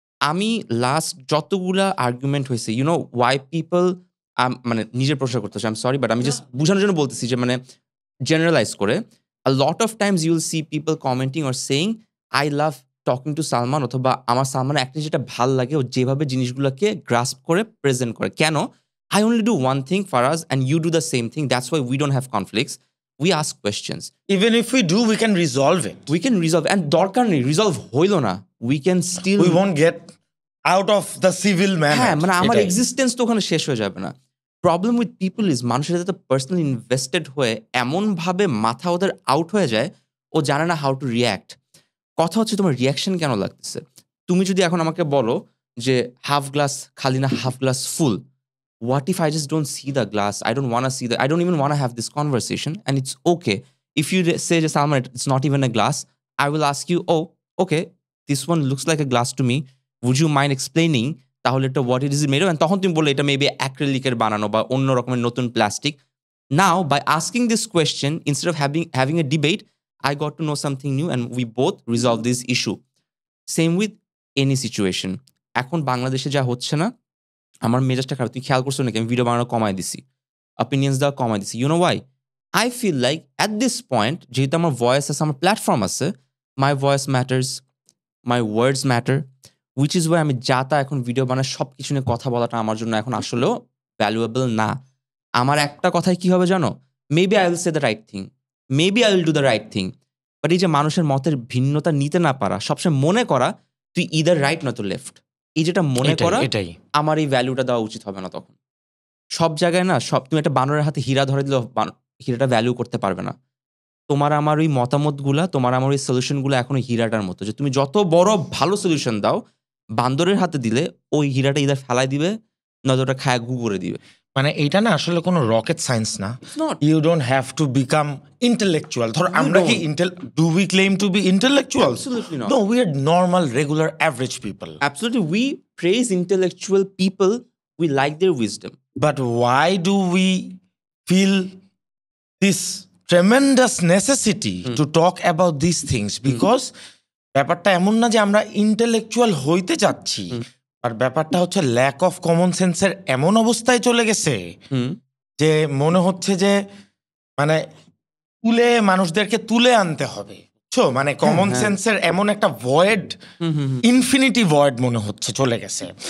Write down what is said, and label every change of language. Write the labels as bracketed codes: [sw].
[bn] আমি লাস্ট যতগুলা আর্গুমেন্ট হয়েছে, [en] you know why people, [bn] মানে নিজের প্রশ্ন করতেছে, [en] I am sorry, but [bn] আমি জাস্ট বোঝানোর জন্য বলতেছি যে মানে generalize করে, [en] a lot of times you will see people commenting or saying I love talking to Salman, [bn] অথবা আমার সালমান একটা যেটা ভাল লাগে, ও যেভাবে জিনিসগুলোকে গ্রাস্প করে প্রেজেন্ট করে। কেন? [en] I only do one thing, Faraz, and you do the same thing. That's why we don't have conflicts. We ask questions. Even if we do, we can resolve it. We can resolve, and [bn] দরকার নেই [en] resolve হইলো না, we can still, we won't get out of the civil manner. [bn] হ্যাঁ, মানে আমার existence তো ওখানে শেষ হয়ে যাবে না। [en] problem with people is [bn] মানুষের সাথে পার্সোনালি ইনভেস্টেড হয়ে এমনভাবে মাথা ওদের আউট হয়ে যায়, ও জানে না [en] How to react. [bn] কথা হচ্ছে তোমার রিয়াকশন কেন লাগতেছে। তুমি যদি এখন আমাকে বলো যে হাফ গ্লাস খালি না half glass full, [en] what if I just don't see the glass, I don't want see the, I don't even want have this conversation, and it's okay if you say যে Salman it's not even a glass, I will ask you, oh okay this one looks like a glass to me, would you mind explaining [bn] তাহলে এটা [en] what it is made of, [bn] তখন তুমি বললে এটা maybe অ্যাক্রিলিকের বানানো বা অন্য রকমের নতুন plastic. [en] Now by asking this question, instead of having a debate, I got to know something new and we both resolve this issue. Same with any situation. [bn] এখন বাংলাদেশে যা হচ্ছে না, আমার মেজাজটা খারাপ। তুমি খেয়াল করছো নাকি আমি ভিডিও বানানো কমাই দিছি, অপিনিয়ন্স দেওয়া কমাই দিছি। [en] You know why? I feel like at this point, [bn] যেহেতু আমার ভয়েস আছে, আমার প্ল্যাটফর্ম আছে, [en] my voice matters, my words matter, which is why [bn] আমি যা তা এখন ভিডিও বানায় সব কিছু নিয়ে কথা বলাটা আমার জন্য এখন আসলেও ভ্যালুয়েবল না। আমার একটা কথায় কি হবে জানো? [en] maybe I will say the right thing, [bn] maybe I will do the right thing, but এই যে মানুষের মতের ভিন্নতা নিতে না পারা, সবসময় মনে করা তুই ইদার রাইট নয়তো লেফট, এই যেটা মনে করা, এটাই আমার এই ভ্যালুটা দেওয়া উচিত হবে না। তখন সব জায়গায় না, সব তুমি একটা বানরের হাতে হীরা ধরে দিলেও হীরাটা ভ্যালু করতে পারবে না। তোমার আমার ওই মতামতগুলা, তোমার আমার ওই সলিউশনগুলো এখনো হীরাটার মতো, যে তুমি যত বড় ভালো সলিউশন দাও, বান্দরের হাতে দিলে ওই হীরাটা ইদার ফেলাই দিবে, নয়তো ওটা খায় গু করে দিবে। মানে এইটা না আসলে কোনো রকেট সায়েন্স না। [en] It's not. You don't have to become intellectual. [bn] ধর আমরা কি [en] Do we claim to be intellectuals? Absolutely not. No, we are normal regular average people. Absolutely, we praise intellectual people. We like their wisdom. But why do we feel this tremendous necessity to talk about these things? [bn] Because ব্যাপারটা এমন না যে আমরা intellectual হইতে যাচ্ছি, আর ব্যাপারটা হচ্ছে lack of common সেন্সের এমন অবস্থায় চলে গেছে যে মনে হচ্ছে যে মানে মানুষদেরকে তুলে আনতে হবে, বুঝছো? মানে কমন সেন্সের এমন একটা ভয়েড, ইনফিনিটি ভয়েড মনে হচ্ছে চলে গেছে।